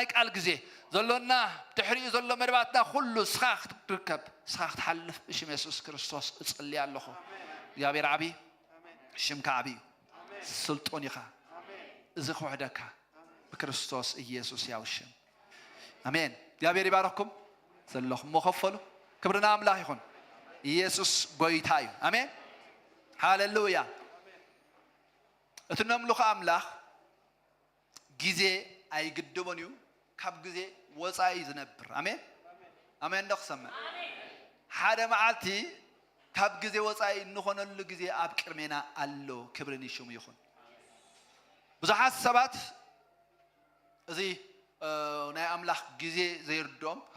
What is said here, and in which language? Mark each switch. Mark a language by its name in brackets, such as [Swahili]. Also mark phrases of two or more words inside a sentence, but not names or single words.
[Tigrinya] ቃል ግዜ ዘሎና ድሕሪኡ ዘሎ መድባትና ሁሉ ስኻኽ ትርከብ ስኻኽ ትሓልፍ ብሽም ኢየሱስ ክርስቶስ እጽልይ ኣለኹ እግዚአብሔር ዓቢ ሽምካ ዓቢ ስልጡን ኢኻ እዚ ክውሕደካ በክርስቶስ ኢየሱስ ያው ሽም አሜን እግዚአብሔር ይባረክኩም ዘለኹም መኸፈሉ ክብርና አምላክ ይኹን ኢየሱስ ጎይታ እዩ አሜን ሃሌሉያ እትነምልኹ አምላክ ጊዜ አይግድቦን እዩ ካብ ጊዜ ወፃኢ ዝነብር አሜን አሜን እንደኽሰማ ሓደ መዓልቲ ካብ ጊዜ ወፃኢ እንኾነሉ ጊዜ ኣብ ቅድሜና ኣሎ ክብርን ይሽሙ ይኹን ብዙሓት ሰባት እዚ ናይ አምላክ ጊዜ ዘይርዶም ካብ